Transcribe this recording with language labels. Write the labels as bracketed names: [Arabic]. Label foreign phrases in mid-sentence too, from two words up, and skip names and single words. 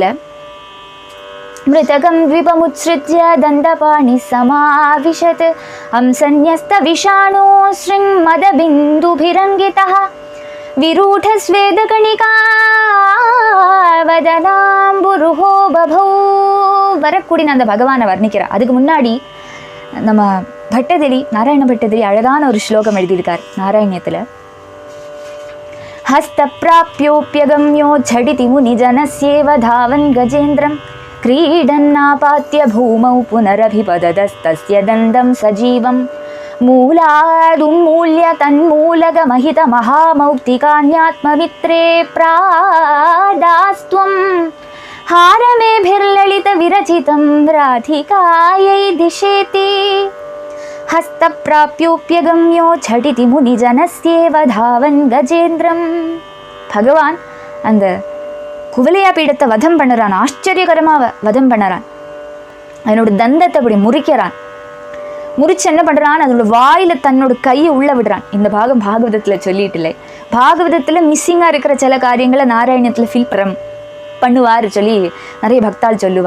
[Sanskrit] मृतकं द्विपमुत्सृज्य दन्तपाणिः समाविशत् अंसन्यस्त विषाणो असृङ् मदबिन्दुभिरङ्कितः विरूढस्वेदकणिका वदनाम्बुरुहो बभौ. [Tamil] வரக்கூடிய அந்த பகவானை வர்ணிக்கிறா. அதுக்கு முன்னாடி நம்ம பட்டதிரி நாராயண பட்டதிரி அழகான ஒரு ஸ்லோகம் எழுதியிருக்கார் நாராயணியத்தில். [Sanskrit] हस्त प्राप्योऽप्यगम्यो झटिति मुनिजनस्येव धावन् गजेन्द्रं क्रीडन्नापात्य भूमौ पुनरभिपदतस्तस्य दण्डं सजीवं मूलादुन्मूल्य तन्मूलकमहितमहामौक्तिकान्यात्ममित्रे प्रादास्त्वं हारमेभिर्ललितविरचितं राधिकायै दिशेति हस्तप्राप्योप्यगम्यो झटिति मुनिजनस्येव धावन् गजेन्द्रं. [Tamil] भगवान அந்த குவலையா பீடத்தை வதம் பண்ணுறான். ஆச்சரியகரமாக வதம் பண்ணுறான். அதனோட தந்தத்தை அப்படி முறிக்கிறான். முறிச்சு என்ன பண்ணுறான், அதனோட வாயில் தன்னோட கையை உள்ள விடுறான். இந்த பாகம் பாகவதத்தில் சொல்லிட்டு இல்லை. பாகவதத்தில் மிஸ்ஸிங்காக இருக்கிற சில காரியங்களை நாராயணத்தில் ஃபீல் பண்ணுவார் சொல்லி நிறைய பக்தாள் சொல்லுவா.